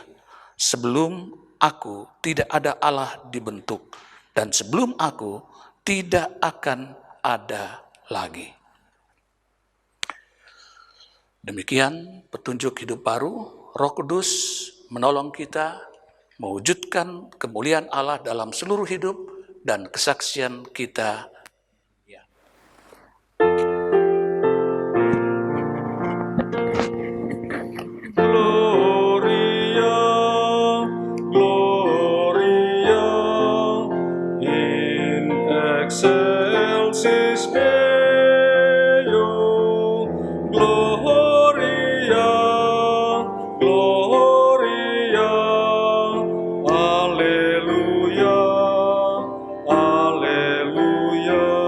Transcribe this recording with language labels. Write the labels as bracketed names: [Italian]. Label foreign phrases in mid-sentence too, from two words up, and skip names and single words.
[Indonesian] Sebelum aku tidak ada Allah dibentuk, dan sebelum aku tidak akan ada lagi. Demikian petunjuk hidup baru. Roh Kudus menolong kita mewujudkan kemuliaan Allah dalam seluruh hidup dan kesaksian kita. [Latin] Gloria, Gloria, in excelsis Deo. Gloria, Gloria, Alleluia, Alleluia.